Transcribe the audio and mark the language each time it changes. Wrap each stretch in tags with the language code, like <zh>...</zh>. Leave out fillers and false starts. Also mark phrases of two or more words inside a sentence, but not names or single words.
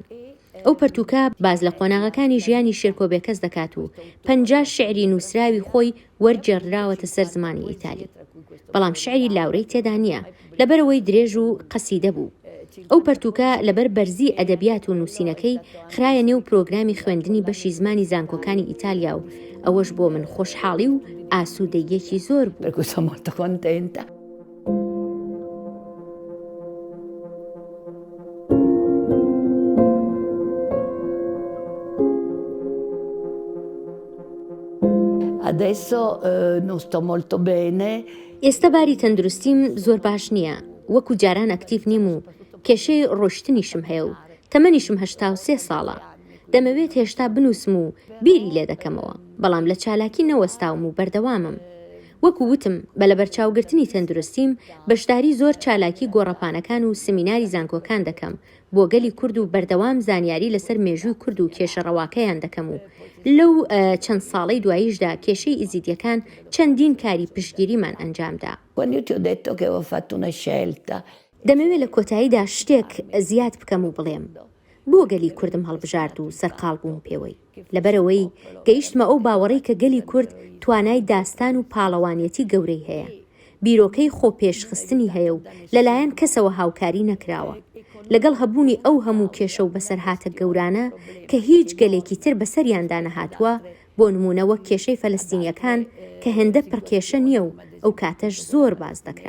<ckb>ئەو پەرتووکە باز لە قۆناغەکانی ژیانی شێرکۆ بێکەس دەکات و 50 شعری نووسراوی خۆی وەرجێڕراوەتە سەر زمانی ئیتالی. بەڵام شعری لاورەی تێدا نییە لەبەرەوەی درێژ و قەسیدە بوو. ئەو پەرتووکە لەبەر بەرزی ئەدەبیات و نووسینەکەی خرایە نێو پرۆگرامی خوێندنی بەشی زمانی زانکۆکانی ئیتالیا و ئەوەش بۆ من خۆشحاڵی و ئاسوودەیەکی زۆر بوو.</ckb> <it>Per cui sono molto contenta. Adesso non sto molto bene.</it> <ckb>ئێستا باری تەندروستیم زۆر باش نییە. وەکو جاران ئەکتیڤ نیم و کێشەی ڕۆشتنیشم هەیە و تەمەنیشم 83 ساڵە. دەمەوێت هێشتا بنووسم و بیری لێ دەکەمەوە بەڵام لە چالاکی نەوەستاوم و بەردەوامم. وەکو وتم بە لە بەرچاوگرتنی تەندروستیم بەشداری زۆر چالاکی گۆڕەپانەکان و سمیناری زانکۆکان دەکەم بۆ گەلی کورد و بەردەوام زانیاری لەسەر مێژووی کورد و کێشەڕەواکەیان دەکەم و لەو چەند ساڵەی دواییشدا کێشەی ئیزیدیەکان چەندین کاری پشتگیریمان ئەنجامدا.</ckb> <it>Quando io ti ho detto che avevo fatto una scelta.</it> <ckb>دەمەوێت لە کۆتاییدا شتێک زیاد بکەم و بڵێم بۆ گەلی کوردم هەڵبژارد و سەرقاڵ بووم پێوەی لەبەرەوەی گەیشتمە ئەو باوەڕی کە گەلی کورد توانای داستان و پاڵەوانیەتی گەورەی هەیە، بیرۆکەی خۆپێشخستنی هەیە و لەلایەن کەسەوە هاوکاری نەکراوە، لەگەڵ هەبوونی ئەو هەموو کێشە و بەسەرهاتە گەورانە کە هیچ گەلێکی تر بەسەریاندا نەهاتووە، بۆ نمونە وەک کێشەی فەلەستینیەکان کە هێندە پڕکێشە نییە و ئەو کاتەش زۆر باز دەکرا.</ckb>